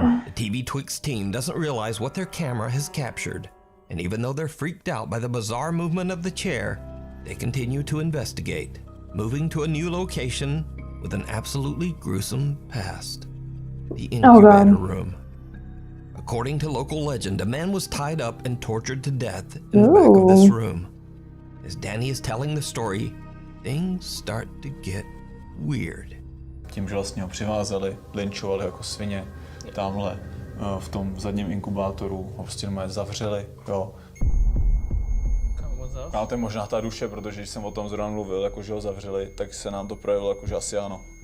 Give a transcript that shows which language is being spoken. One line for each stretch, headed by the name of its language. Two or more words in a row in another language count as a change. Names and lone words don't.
English: The TV Twix team doesn't realize what their camera has captured, and even though they're freaked out by the bizarre movement of the chair, they continue to investigate, moving to a new location with an absolutely gruesome past. The incubator room. According to local legend, a man was tied up and tortured to death in the back of this room. As Danny is telling the story, things start to get weird.
Czech: Tím, že vlastně ho přivázali, lynchovali jako svině, tamhle v tom zadním inkubátoru, ho prostě normálně zavřeli, jo. A to je možná ta duše, protože když jsem o tom zrovna mluvil, jako že ho zavřeli, tak se nám to projevilo, jako že asi ano.